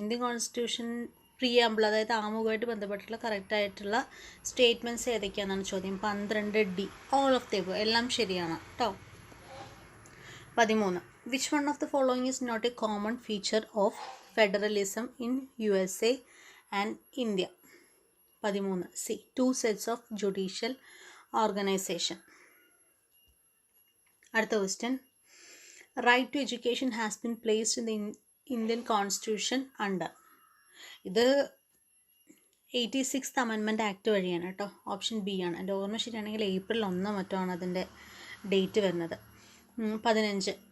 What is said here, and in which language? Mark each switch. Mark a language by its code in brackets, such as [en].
[ml] Indian constitution preamble, അതായത് ആമുഖമായിട്ട് ബന്ധപ്പെട്ടുള്ള correct ആയിട്ടുള്ള സ്റ്റേറ്റ്മെൻറ്റ്സ് ഏതൊക്കെയാണെന്നാണ് ചോദ്യം. 12D. [en] all of the above, [ml] എല്ലാം ശരിയാണ് കേട്ടോ. [en] 13. Which one of the following is not a common feature of federalism in USA and India? 13C. 2 sets of judicial organization. [ml] അടുത്ത [en] Question, right to education has been placed in the Indian constitution under? [ml] ഇത് 86th amendment act വഴിയാണ് കേട്ടോ. Option B ആണ്. എൻ്റെ ഓർമ്മ ശരിയാണെങ്കിൽ April 1 മറ്റോ ആണ് അതിൻ്റെ ഡേറ്റ് വരുന്നത്. 15.